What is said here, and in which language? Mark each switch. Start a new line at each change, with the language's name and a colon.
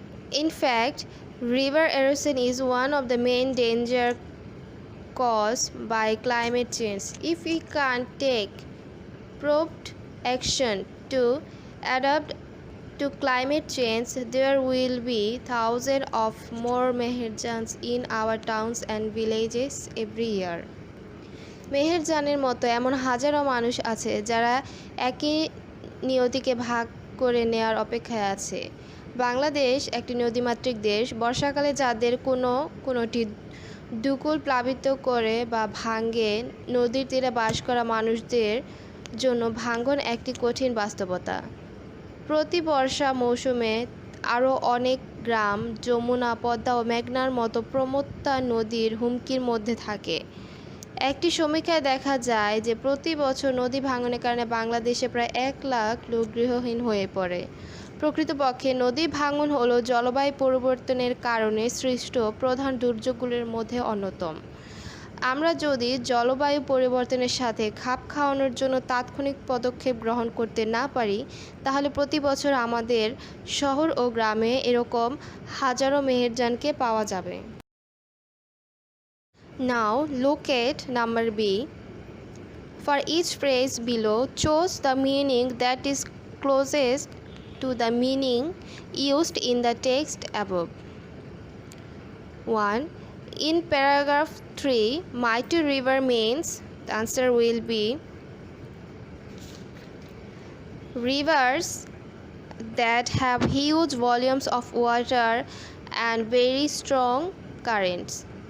English: In fact, river erosion is one of the main dangers caused by climate change. If we can't take prompt action to adapt to climate change, there will be thousands of more Meherjans in our towns and villages every year.
Bangla: মেহেরজানের মতো এমন হাজারো মানুষ আছে যারা একই নিয়তিকে ভাগ করে নেয়ার অপেক্ষায় আছে। বাংলাদেশ একটি নদীমাতৃক দেশ। বর্ষাকালে যাদের কোনোটি দুকুল প্লাবিত করে বা ভাঙে, নদীর তীরে বাস করা মানুষদের জন্য ভাঙন একটি কঠিন বাস্তবতা। প্রতি বর্ষা মৌসুমে আরও অনেক গ্রাম যমুনা, পদ্মা ও মেঘনার মতো প্রমত্তা নদীর হুমকির মধ্যে থাকে। একটি সমীক্ষায় দেখা যায় যে প্রতি বছর নদী ভাঙনের কারণে বাংলাদেশে প্রায় 1 লাখ লোক গৃহহীন হয়ে পড়ে। প্রকৃতপক্ষে নদী ভাঙন হলো জলবায়ু পরিবর্তনের কারণে সৃষ্ট প্রধান দুর্যোগগুলির মধ্যে অন্যতম। আমরা যদি জলবায়ু পরিবর্তনের সাথে খাপ খাওয়ানোর জন্য তাৎক্ষণিক পদক্ষেপ গ্রহণ করতে না পারি, তাহলে প্রতি বছর আমাদের শহর ও গ্রামে এরকম হাজারো মেহেরজানকে পাওয়া যাবে।
English: Now look at number B. For each phrase below, choose the meaning that is closest to the meaning used in the text above. 1. In paragraph 3, mighty river means, the answer will be rivers that have huge volumes of water and very strong currents.